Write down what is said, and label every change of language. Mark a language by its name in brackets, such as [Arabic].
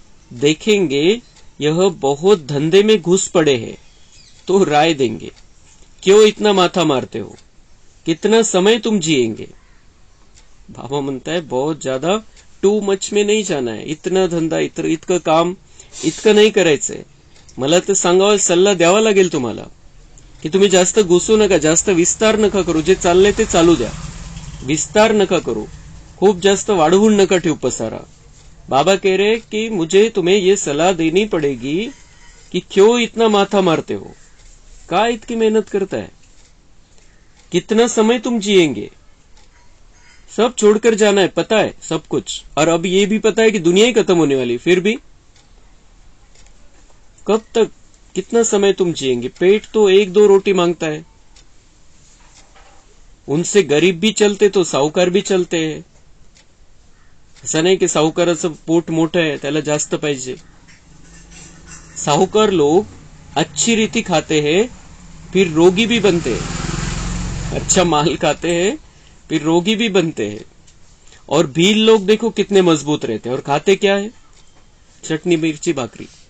[Hindi] देखेंगे यह बहुत धंधे में घुस पड़े हैं तो राय देंगे, क्यों इतना माथा मारते हो, कितना समय तुम जिएंगे। बाबा म्हणता है बहुत ज्यादा टू मच में नहीं जाना है, इतना धंदा [Marathi] इतकं काम इतकं नाही करायचंय। मला तर सांगावं, सल्ला द्यावा लागेल तुम्हाला की तुम्ही जास्त घुसू नका, जास्त विस्तार नका करू, जे चाललंय ते चालू द्या, विस्तार नका करू, खूप जास्त वाढवून नका ठेवू पसारा। [Hindi] बाबा कह रहे कि मुझे तुम्हें ये सलाह देनी पड़ेगी कि क्यों इतना माथा मारते हो, का इतनी मेहनत करता है, कितना समय तुम जिएंगे, सब छोड़कर जाना है, पता है सब कुछ, और अब ये भी पता है कि दुनिया ही खत्म होने वाली, फिर भी कब तक, कितना समय तुम जिएंगे। पेट तो 1-2 रोटी मांगता है, उनसे गरीब भी चलते तो साहूकार भी चलते हैं। [Marathi] असं नाही की साहूकाराचं पोट मोठं आहे त्याला जास्त पाहिजे। [Hindi] साहूकार लोग अच्छी रीति खाते हैं फिर रोगी भी बनते हैं, अच्छा माल खाते हैं फिर रोगी भी बनते हैं। और भील लोग देखो कितने मजबूत रहते हैं, और खाते क्या है, चटनी मिर्ची भाकरी।